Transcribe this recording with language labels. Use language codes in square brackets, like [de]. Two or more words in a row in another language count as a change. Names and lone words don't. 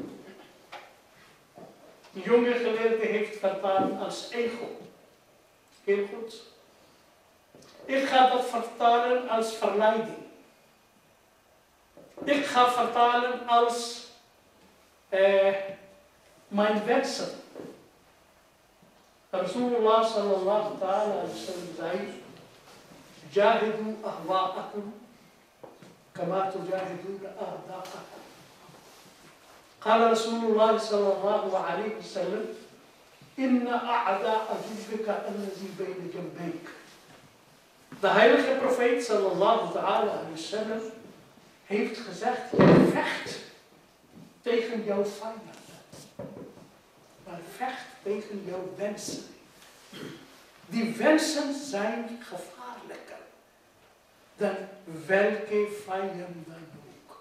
[nl] De jonge geleerde heeft vertaald als ego. Heel goed. Ik ga dat vertalen als verleiding. Ik ga vertalen als mijn wensen. [ar] Rasulullah صلى الله تعالى عليه وسلم zei: جاهدوا أهواءكم كما تجاهدون أعداءكم. قال رسول الله صلى الله عليه وسلم إن أعداء جدك الذي بين جنبيك. [nl] De heilige profeet [ar] صلى الله تعالى عليه وسلم [nl] heeft gezegd: je vecht tegen jouw vijanden, maar vecht tegen jouw wensen. Die wensen zijn gevaarlijker dan welke vijand dan ook.